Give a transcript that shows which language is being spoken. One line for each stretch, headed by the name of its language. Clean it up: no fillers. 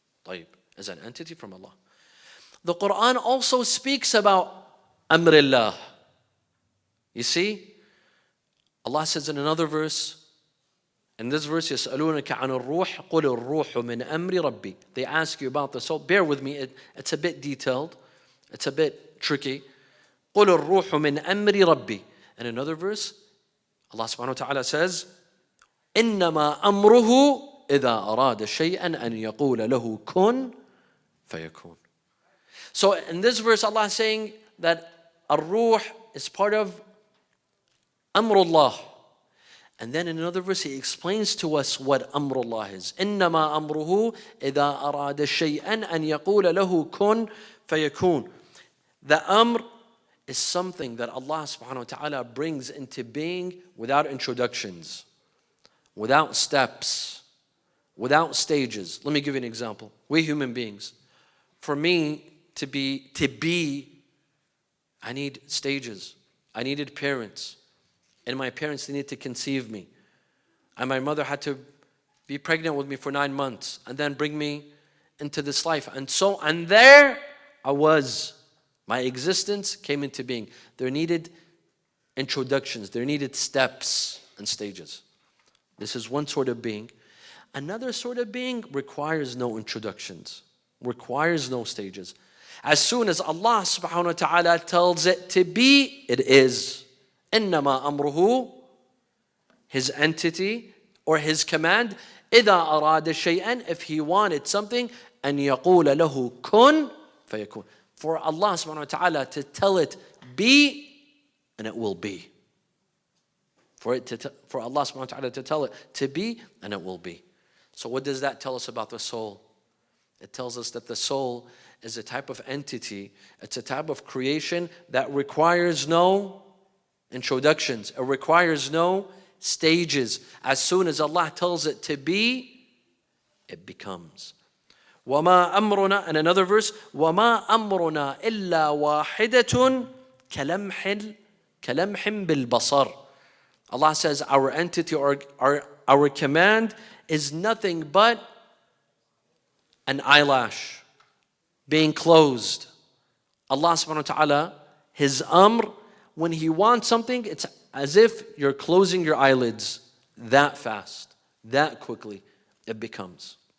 English: طيب, is an entity from Allah. The Quran also speaks about Amrillah. You see, Allah says in another verse, in this verse,
Arabic: يَسْأَلُونَكَ عَنُ الرُّوحِ قُلِ الرُّوحُ مِنْ أَمْرِ رَبِّي.
English: They ask you about the soul. Bear with me, it's a bit detailed. It's a bit tricky.
Arabic: قُلِ الرُّوحُ مِنْ أَمْرِ رَبِّي.
English: In another verse, Allah subhanahu wa ta'ala says,
Arabic: إِنَّمَا أَمْرُهُ إِذَا أَرَادَ شَيْئًا أَنْ يَقُولَ لَهُ كُنْ فَيَكُونَ.
English: So in this verse, Allah is saying that ar-ruh is part of Amrullah. And then in another verse, He explains to us what Amrullah is.
Arabic: إِنَّمَا أَمْرُهُ إِذَا أَرَادَ شَيْئًا أَنْ يَقُولَ لَهُ كُنْ فَيَكُونَ.
English: The amr is something that Allah subhanahu wa ta'ala brings into being without introductions, without steps, without stages. Let me give you an example. We human beings, for me to be, I need stages. I needed parents. And my parents, they needed to conceive me. And my mother had to be pregnant with me for 9 months and then bring me into this life. And there I was. My existence came into being. There needed introductions. There needed steps and stages. This is one sort of being. Another sort of being requires no introductions, requires no stages. As soon as Allah subhanahu wa ta'ala tells it to be, it is.
Arabic: إِنَّمَا أَمْرُهُ,
English: His entity or His command,
Arabic: إِذَا أَرَادَ شَيْئًا,
English: if He wanted something,
Arabic: أَنْ يَقُولَ لَهُ كُن فَيَكُونَ.
English: For Allah subhanahu wa ta'ala to tell it be, and it will be. For Allah subhanahu wa ta'ala to tell it to be, and it will be. So what does that tell us about the soul? It tells us that the soul is a type of entity, it's a type of creation that requires no introductions, it requires no stages. As soon as Allah tells it to be, it becomes.
Arabic: وَمَا أَمْرُنَا,
English: and another verse,
Arabic: وَمَا أَمْرُنَا إِلَّا وَاحِدَةٌ كَلَمْحٍ بِالْبَصَرِ.
English: Allah says our entity or our command is nothing but an eyelash being closed. Allah subhanahu wa ta'ala, His amr, when He wants something, it's as if you're closing your eyelids that fast, that quickly it becomes.